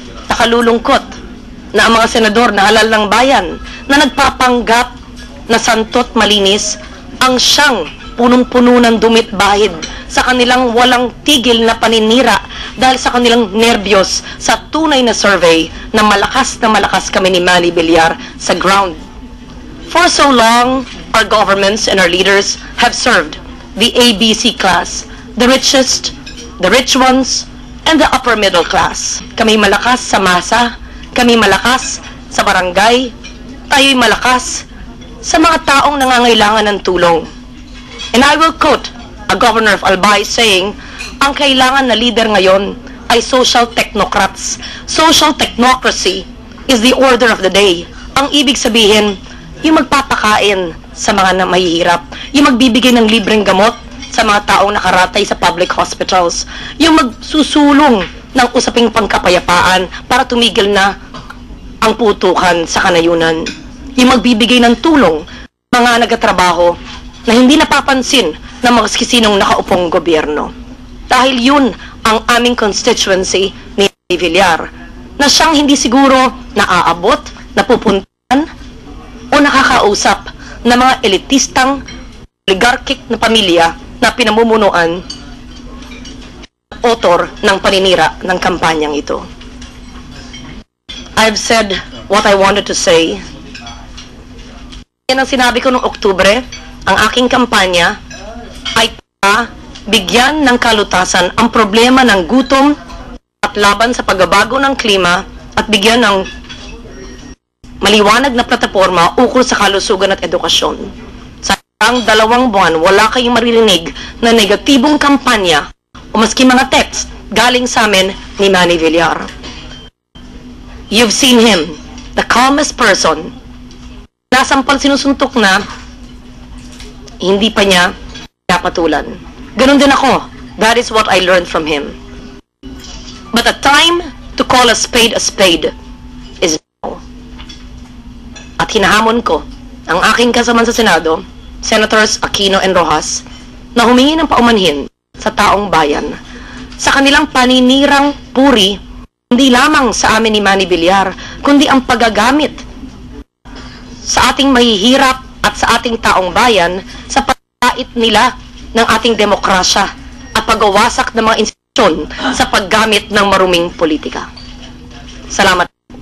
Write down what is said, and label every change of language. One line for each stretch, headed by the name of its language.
Filipino: Nakalulungkot na ang mga senador na halal ng bayan na nagpapanggap na santot malinis ang siyang punong-puno ng dumit bahid sa kanilang walang tigil na paninira dahil sa kanilang nervyos sa tunay na survey na malakas kami ni Manny Villar sa ground.
English: For so long, our governments and our leaders have served the ABC class, the richest, the rich ones, and the upper middle class.
Filipino: Kami malakas sa masa, kami malakas sa barangay, tayo'y malakas sa mga taong nangangailangan ng tulong.
English: And I will quote a governor of Albay saying,
Filipino: ang kailangan na leader ngayon ay social technocrats.
English: Social technocracy is the order of the day.
Filipino: Ang ibig sabihin, yung magpapakain sa mga mahihirap, yung magbibigay ng libreng gamot sa mga taong nakaratay sa public hospitals, yung magsusulong ng usaping pangkapayapaan para tumigil na ang putukan sa kanayunan, yung magbibigay ng tulong mga nagatrabaho na hindi napapansin ng mga sinong nakaupong gobyerno. Dahil yun ang aming constituency ni Villar, na siyang hindi siguro naaabot, napupuntan, o nakakausap ng mga elitistang oligarchic na pamilya na pinamumunuan author ng paninira ng kampanyang ito.
English: I've said what I wanted to say.
Filipino: Yan ang sinabi ko noong Oktubre. Ang aking kampanya ay para bigyan ng kalutasan ang problema ng gutom at laban sa pagbabago ng klima at bigyan ng maliwanag na plataforma ukol sa kalusugan at edukasyon. ang 2 buwan, wala kayong maririnig na negatibong kampanya o maski mga text galing sa amin ni Manny Villar.
English: You've seen him, the calmest person.
Filipino: Nasampal sinusuntok na, hindi pa niya napatulan. Ganun din ako.
English: That is what I learned from him. But the time to call a spade is now.
Filipino: At hinahamon ko ang aking kasamaan sa Senado, Senators Aquino and Rojas, na humingi ng paumanhin sa taong bayan sa kanilang paninirang puri, hindi lamang sa amin ni Manny Villar, kundi ang paggagamit sa ating mahihirap at sa ating taong bayan sa pagkait nila ng ating demokrasya at pagwawasak ng mga institusyon sa paggamit ng maruming politika. Salamat.